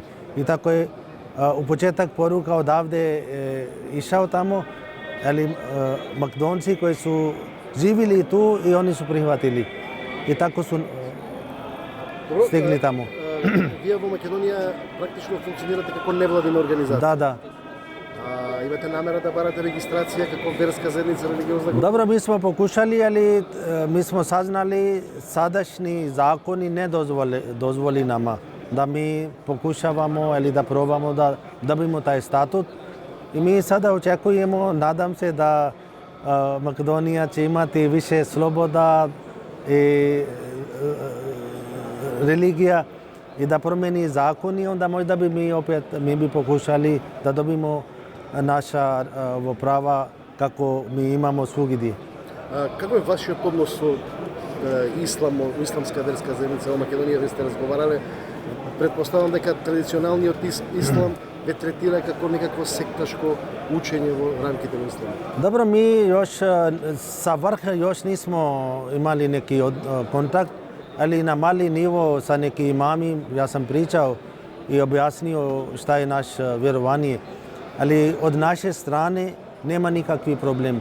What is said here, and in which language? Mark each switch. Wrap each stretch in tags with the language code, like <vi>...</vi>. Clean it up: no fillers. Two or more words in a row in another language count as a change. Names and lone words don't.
<bs>I tako je u početak poruka odavde išao tamo, ali McDonald'si koji su živjeli tu i oni su prihvatili. I tako su stigli tamo.</bs> <mk>Вие во Македонија практично функционирате како невладина организација.</mk> <bs>Da.</bs> <mk>Имате намера да барате регистрација како верска заедница, религиозна група?</mk> <bs>Dobro, mi smo pokušali, ali mi smo saznali sadašnji zakoni ne dozvoli nama da mi pokušavamo ili da probamo da dobimo taj statut. I mi sada očekujemo, nadam se da Makedonija će imati više sloboda i religija i da promeni zakon i onda možda bi mi bi pokušali da dobimo naša prava kako mi imamo svugdje.</bs> <mk>Како е вашиот однос со исламска верска заедница во Македонија? Вие сте разговарале. Предпоставам дека традиционалниот ислам ве третира како некакво секташко учење во рамките на ислам.</mk> <bs>Dobro, mi još sa vrha još nismo imali neki kontakt, ali na mali nivo sa neki imami ja sam pričao i objasnio šta je naš vjerovanje. Ali od naše strane nema nikakvi problem.</bs>